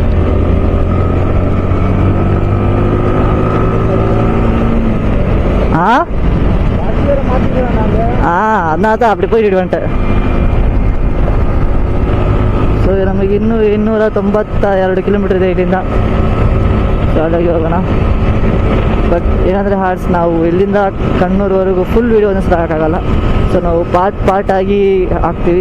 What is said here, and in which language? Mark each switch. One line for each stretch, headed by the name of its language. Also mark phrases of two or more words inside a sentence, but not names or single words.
Tamil: ಅದನ್ನ அப்படி போயிட்டு வந்துட்டேன்.
Kannada: ಸೊ ನಮಗೆ ಇನ್ನೂ 292 ಕಿಲೋಮೀಟರ್ ಇದೆ ಇಲ್ಲಿಂದ. ಶಾರ್ಟಾಗಿ ಹೋಗೋಣ. ಬಟ್ ಏನಂದರೆ ಹಾರ್ಟ್ಸ್, ನಾವು ಇಲ್ಲಿಂದ ಕಣ್ಣೂರ್ವರೆಗೂ ಫುಲ್ ವೀಡಿಯೋನ ಸಾಕಾಗಲ್ಲ. ಸೊ ನಾವು ಪಾರ್ಟಾಗಿ ಹಾಕ್ತೀವಿ.